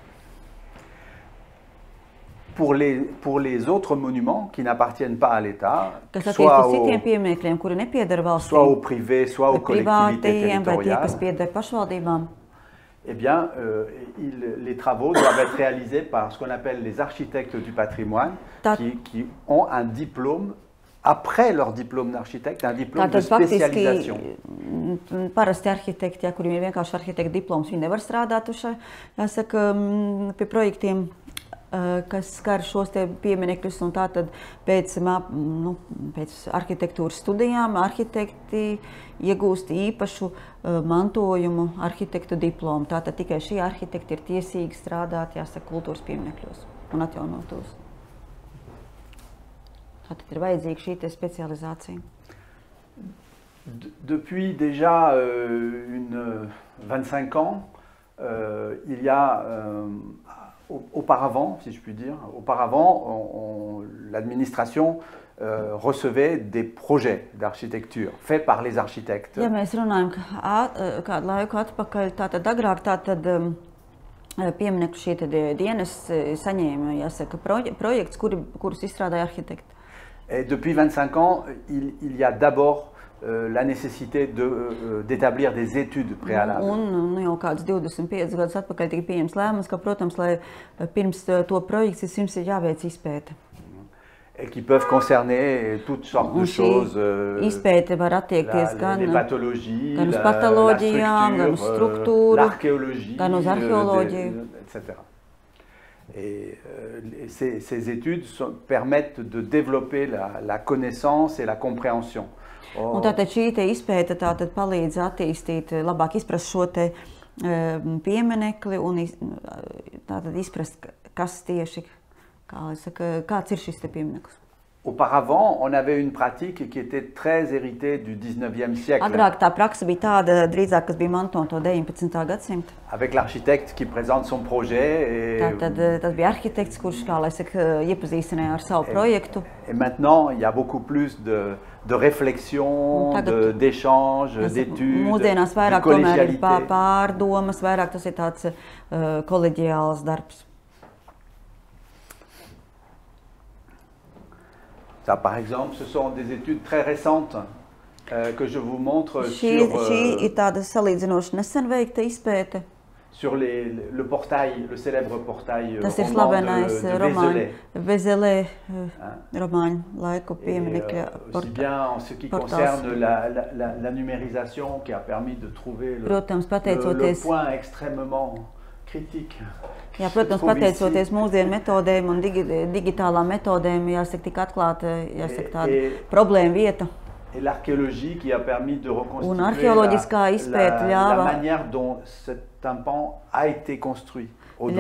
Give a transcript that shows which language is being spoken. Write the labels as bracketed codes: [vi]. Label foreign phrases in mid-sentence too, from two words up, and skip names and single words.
[fr] Pour les autres monuments qui n'appartiennent pas à l'État, [lv] Kas attiecas [fr] soit [lv] uz citiem pieminekļiem, kuri nepiedara valstī, [fr] au privé, soit aux collectivités [lv] privātiem vai tie, kas [fr] territoriales, [lv] pieder pašvaldībām, [fr] eh bien, les travaux doivent être réalisés par ce qu'on appelle les architectes du patrimoine, qui ont un diplôme, après leur diplôme d'architecte, un diplôme de spécialisation. [lv] Parasti arhitekti, ja, kuriem ir vienkārši arhitekta diploms, viņi nevar strādāt uz jāsaka, pie projektiem, kas skar šos te pieminekļus, un tātad pēc arhitektūras studijām arhitekti iegūst īpašu mantojumu arhitektu diplomu. Tātad tikai šie arhitekti ir tiesīgi strādāt, jāsaka, kultūras pieminekļos un atjaunot tos. Tātad ir vajadzīga šī te specializācija. [fr] Depuis déjà 25 ans, il y a auparavant, si je puis dire, l'administration recevait des projets d'architecture faits par les architectes. [lv] Ja mēs runājam kādu laiku atpakaļ, tātad agrāk pieminekļu šie dienas saņēma, jāsaka, projekts, kurus izstrādāja arhitekti. [fr] Et depuis 25 ans, il y a d'abord la nécessité d'établir des études préalables. [lv] Un jau kāds 25 gadus atpakaļ tika pieņems lēmums, ka, protams, lai pirms to projekts vispirms ir jāveic izpēte. [fr] Et qui peuvent concerner toutes sortes de choses, [lv] izpēte var attiekties [fr] les pathologies, [lv] gan uz patoloģijām, gan uz struktūru, [fr] l'archéologie, [lv] gan uz arheoloģiju, [fr] etc. Et ces études permettent de développer la connaissance et la compréhension. [lv] Un tātad šī te izpēte tātad palīdz attīstīt, labāk izprast šo te pieminekli un tātad izprast, kas tieši, kāds ir šis te piemineklis. [fr] Auparavant, on avait une pratique qui était très héritée du 19e siècle. [lv] Agrāk tā praksa bija tāda, drīzāk, kas bija mantojama 19. gadsimta. [fr] Avec l'architecte qui présente son projet. [lv] Tātad tas bija arhitekts, kurš, kā lai saka, iepazīstināja ar savu projektu. [fr] Et maintenant, il y a beaucoup plus de réflexion, d'échange, d'études, [lv] mūsdienās vairāk [fr] de collégialité. [lv] Tomēr ir pārdomas, vairāk tas ir tāds koleģiāls darbs. [fr] Ça, par exemple, ce sont des études très récentes que je vous montre sur [lv] ir tāda salīdzinoši nesen veikta izpēte. [fr] Sur le portail, le célèbre portail [lv] Tas ir [fr] roman [lv] slavenais Vézelē romāņu laiku pieminekļa portāls. [fr] Aussi bien en ce qui concerne la numérisation qui a permis de trouver le point extrêmement critique. [lv] Jā, protams, pateicoties mūsdienu metodēm un digitālām metodēm, jāsaka, tika atklāta, jāsaka, tāda problēma vieta. [fr] Et l'archéologie qui a permis de reconstituer la manière dont cet tympan a été construit au XIIe